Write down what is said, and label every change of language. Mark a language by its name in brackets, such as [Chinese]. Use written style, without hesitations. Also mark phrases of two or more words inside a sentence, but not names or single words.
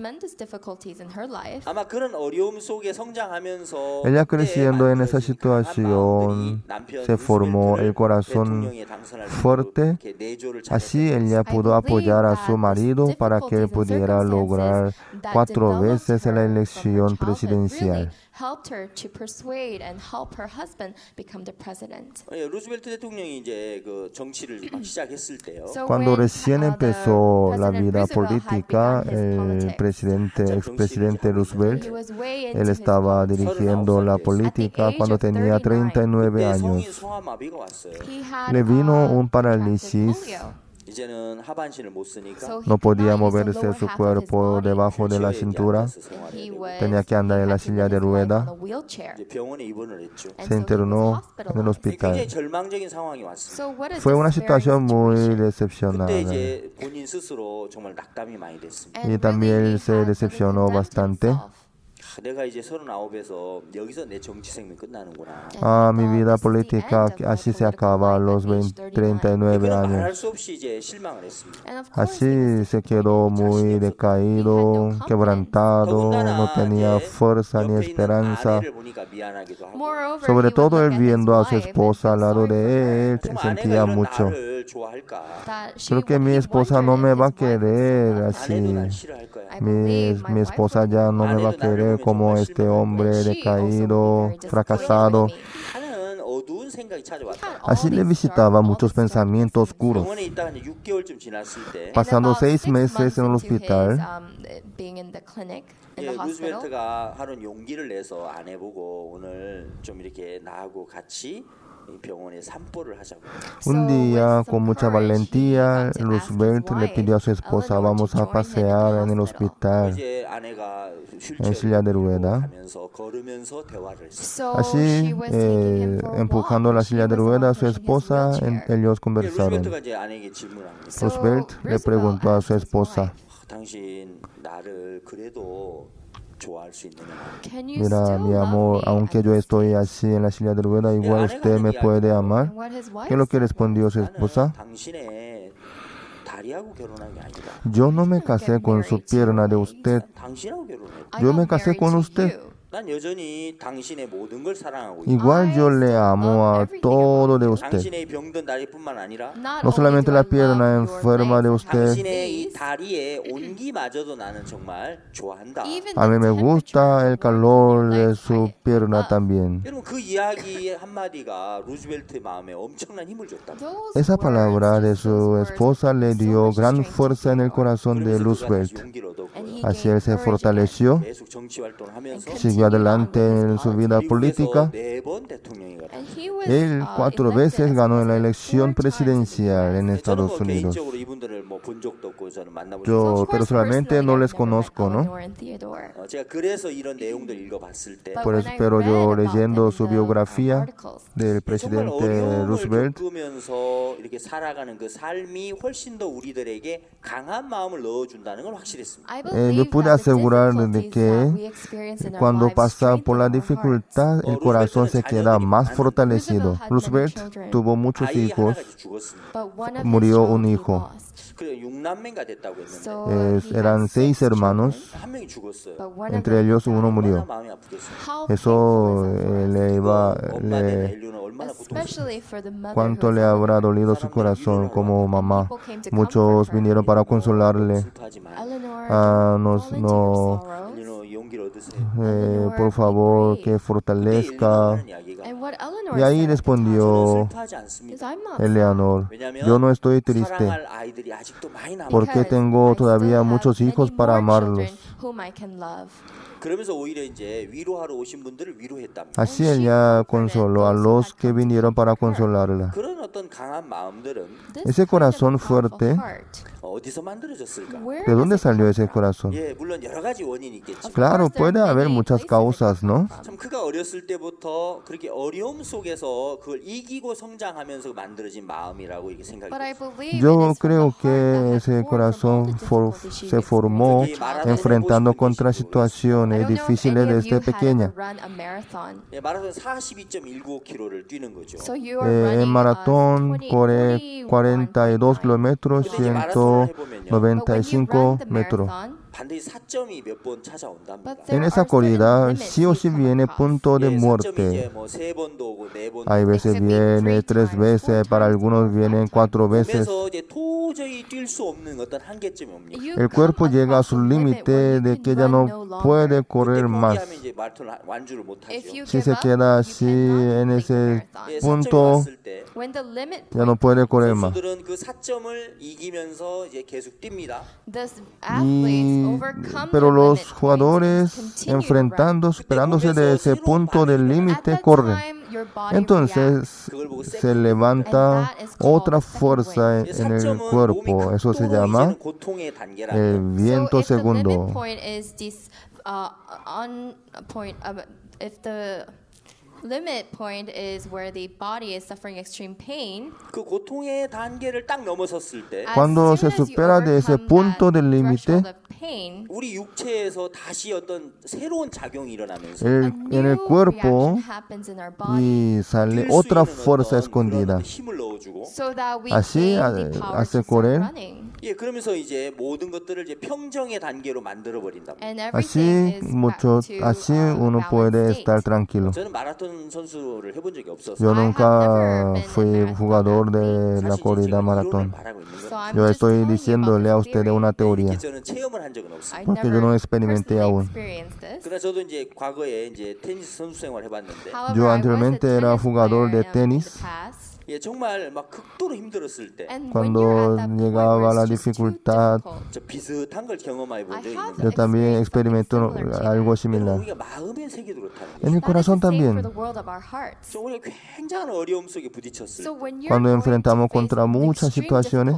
[Korean] 아마 그런 어려움 속에 성장하면서 [Spanish] Ella creciendo en esa situación se formó el corazón fuerte. Así ella pudo apoyar a su marido para que él pudiera lograr 4 veces la elección presidencial. [English] Helped her to persuade and help her husband become the president. [Korean] 루즈벨트 대통령이 이제 그 정치를 막 시작했을 때요. [Spanish] Cuando recién empezó la vida política, el expresidente Roosevelt, él estaba dirigiendo la política cuando tenía 39 años. Le vino un parálisis. [Korean] 이제는 하반신을 못 쓰니까 [Spanish] No podía moverse su cuerpo debajo de la cintura. Tenía que andar en la silla de rueda. [Korean] 이제 병원에 입원을 했죠. [Spanish] Se internó en el hospital. [Korean] 굉장히 절망적인 상황이 왔어요. [Spanish] Fue una situación muy [Korean] 그때 [Spanish] decepcionada. [Korean] 이제 본인 스스로 정말 낙담이 많이 됐습니다. [Spanish] Y también se decepcionó bastante. [Korean] 내가 이제 39에서 여기서 내 정치 생명 끝나는구나. [Spanish] Mi vida política así se acaba a los 39 [Korean] 말할 [Spanish] años. [Korean] 수 없이 이제 실망을 했습니다. [Spanish] Así se quedó muy decaído, quebrantado, no tenía fuerza ni [Korean] 옆에 있는 [Spanish] esperanza. [Korean] 아내를 보니까 미안하기도 하고. [Spanish] Sobre todo él viendo a su esposa al lado de él, [Korean] 좀 [Spanish] sentía [Korean] 아내가 이런 [Spanish] mucho. [Korean] 나를 좋아할까? [Spanish] Creo que mi esposa no me va a querer [Korean] 아내도 [Spanish] así. [Korean] 날 싫어할 거야. [Spanish] Mi esposa ya no me va a querer como este hombre decaído, fracasado. [Korean] 하는 어두운 생각이 찾아왔다. [Spanish] Así le visitaba muchos pensamientos oscuros. [Korean] 병원에 있다가 이제 6개월쯤 지났을 때 [Spanish] Pasando 6 meses en el hospital, [Korean] 예, 루즈벨트가 하는 용기를 내서 아내 보고 오늘 좀 이렇게 나하고 같이 이 병원에 산보를 하자고. [Spanish] un día con mucha valentía, Roosevelt le pidió a su esposa, vamos a pasear en el hospital, [Korean] 이제 아내가 [Spanish] en silla de rueda. [Korean] 가면서 걸으면서 대화를 했어요. [Spanish] Así, empujando la silla de rueda a su esposa, ellos conversaron. [Korean] 루즈벨트가 이제 아내에게 질문합니다. [Spanish] Roosevelt le preguntó a su esposa, [Korean] 당신 나를 그래도 좋아할 수 있느냐? [Spanish] mira, mi amor, aunque yo estoy así en la silla de rueda, igual usted me puede amar. ¿Qué es lo que respondió su esposa? [Korean] 당신의 다리하고 결혼한 게 아니다. [Spanish] Yo no me casé con su pierna de usted, [Korean] 당신하고 결혼했다. [Spanish] yo me casé con usted. [Korean] 난 여전히 당신의 모든 걸 사랑하고 있다. [Spanish] Igual yo le amo a todo de usted. [Korean] 당신의 병든 다리뿐만 아니라 [Spanish] No solamente la pierna enferma de usted. [Korean] 당신의 이 다리의 온기마저도 나는 정말 좋아한다. [Spanish] A mí me gusta el calor de su pierna también. [Korean] 여러분 그 이야기 한마디가 루즈벨트의 마음에 엄청난 힘을 줬다. [Spanish] Esa palabra de su esposa le dio gran fuerza en el corazón de Roosevelt. [Korean] 용기를 얻었고 [Spanish] Así él se fortaleció, [Korean] 계속 정치 활동을 하면서 [Spanish] siguió adelante en su vida política. [Korean] 네번 대통령이 가. [Spanish] Él 4 veces ganó la elección presidencial en Estados Unidos. [Korean] 개인적으로 이분들을 뭐 본 적도 없고 저는 만나본 적도 [Spanish] Yo personalmente no les conozco, ¿no? [Korean] 없고 제가 그래서 이런 내용들 읽어봤을 때 [Spanish] Pero yo leyendo su biografía del [Korean] 정말 [Spanish] presidente [Korean] 어려움을 [Spanish] Roosevelt, [Korean] 겪으면서 이렇게 살아가는 그 삶이 훨씬 더 우리들에게 강한 마음을 넣어준다는 건 확실했습니다. [Spanish] me pude asegurar de que cuando pasa por la dificultad, el corazón se queda más fortalecido. Roosevelt tuvo muchos [Korean] 아이 [Spanish] hijos, [Korean] 하나가 죽었습니다. [Spanish] murió un hijo. [Korean] 그래 6남매가 됐다고 했는데 [Spanish] Eran 6 hermanos, [Korean] 한 명이 죽었어요. [Spanish] entre ellos uno [Korean] 얼마나 [Spanish] murió. [Korean] 마음이 아프겠어요. [Spanish] Eso [Korean] 엄마 되는 엘리는 얼마나 고통스러워. [Spanish] cuánto le habrá dolido su corazón como mamá. Muchos vinieron para consolarle. [Korean] 슬퍼하지 마. 엘리는 용기를 얻으세요. [Spanish] Por favor, que fortalezca. [Korean] 하는 이야기가 [Spanish] Y ahí respondió [Korean] 슬퍼하지 않습니다. [Spanish] Eleanor, yo no estoy triste [Korean] 사랑할 아이들이 아직도 많이 남아. [Spanish] porque tengo todavía muchos hijos para amarlos. [Korean] 그러면서 오히려 이제 위로하러 오신 분들을 위로했답니다. [Spanish] Así ella consoló a los que vinieron para consolarla. [Korean] 그런 어떤 강한 마음들은 [Spanish] Ese corazón fuerte, [Korean] 어디서 만들어졌을까? [Spanish] ¿de dónde salió ese corazón? [Korean] 예, 물론 여러 가지 원인이 있겠지. [Spanish] Claro, puede haber muchas causas, ¿no? [Korean] 참 그가 어렸을 때부터 그렇게 어려움 속에서 그걸 이기고 성장하면서 만들어진 마음이라고 이렇게 생각이 들어요. [Spanish] Yo creo que ese corazón se formó enfrentando contra situaciones situaciones difíciles desde pequeña. [Korean] 예, 마라톤 42.195km를 뛰는 거죠. [Spanish] En maratón corre 42 kilómetros, 195 metros. [Korean] 반드시 4점이 몇 번 찾아온답니다. [Spanish] En esa corrida sí o sí viene punto de [Korean] 예, 4점이 [Spanish] muerte. [Korean] 이제 뭐 3번도 오고 4번도 [Spanish] Hay veces viene 3 veces, para algunos vienen 4 veces. [Korean] 그래서 이제 도저히 뛸 수 없는 어떤 한계점이 옵니다. [Spanish] El cuerpo llega a su límite de que ya no puede correr más. [Korean] 포기하면 이제 마라톤 완주를 못 하죠. [Spanish] Si se queda así en ese [Korean] 예, 4점이 [Spanish] punto, [Korean] 왔을 때 [Spanish] ya no puede correr más. [Korean] 선수들은 그 4점을 이기면서 이제 계속 뜁니다. [Spanish] Pero los jugadores enfrentando, superándose de ese punto del límite, corren. Entonces se levanta otra fuerza en el cuerpo. Eso se llama el viento segundo. [English] Limit point is where the body is suffering extreme pain. [Korean] 그 고통의 단계를 딱 넘어섰을 때 [Spanish] Cuando se supera de ese punto del límite, [Korean] 우리 육체에서 다시 어떤 새로운 작용이 일어나면서 [Spanish] en el cuerpo y sale otra fuerza escondida. [Korean] 힘을 넣어주고 [Spanish] Así hace correr. [Korean] 예, 그러면서 이제 모든 것들을 이제 평정의 단계로 만들어 버린다. [Spanish] Así uno puede estar tranquilo. [Korean] 저는 마라톤 선수를 해본 적이 없어서 [Spanish] Yo nunca fui jugador de la corrida maratón. Yo estoy diciéndole a ustedes una teoría, [Korean] 저는 체험을 한 적은 없어요. [Spanish] porque yo no experimenté aún. [Korean] 그러나 저도 이제 과거에 이제 테니스 선수 생활 해봤는데 [Spanish] Yo anteriormente era jugador de tenis. [Korean] 예, 정말 막 극도로 힘들었을 때 [Spanish] Cuando llegaba la dificultad, [Korean] 저 비슷한 걸 경험해 본 적이 있는데 [Spanish] yo también experimenté algo similar. [Korean] 우리가 마음의 세계도 그렇다는 [Spanish] En [Korean] 거죠. [Spanish] el corazón también. [Korean] 저 우리가 굉장한 어려움 속에 부딪혔을 때 [Spanish] Cuando enfrentamos contra muchas situaciones,